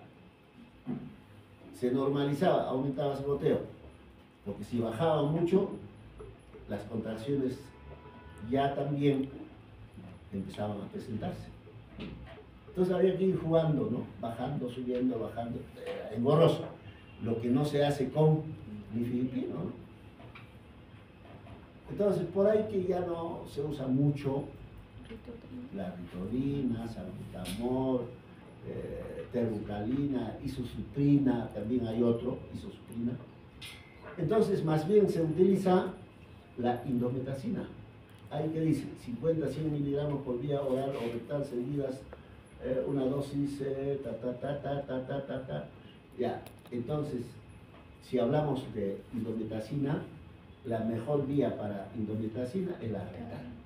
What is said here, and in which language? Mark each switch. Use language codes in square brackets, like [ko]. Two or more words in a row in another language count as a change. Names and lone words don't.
[es] Se normalizaba, aumentaba ese goteo, porque si bajaba mucho, las contracciones ya también empezaban a presentarse. Entonces había que ir jugando, ¿no? Bajando, subiendo, bajando, engorroso. Lo que no se hace con nifedipino, ¿no? Entonces por ahí que ya no se usa mucho la ritodrina, salbutamol, terbucalina, isosuprina, también hay otro, isosuprina. Entonces más bien se utiliza la indometacina. Ahí que dice 50-100 miligramos por vía oral o rectal seguidas, una dosis, Ya, entonces, si hablamos de indometacina, la mejor vía para indometacina es la rectal.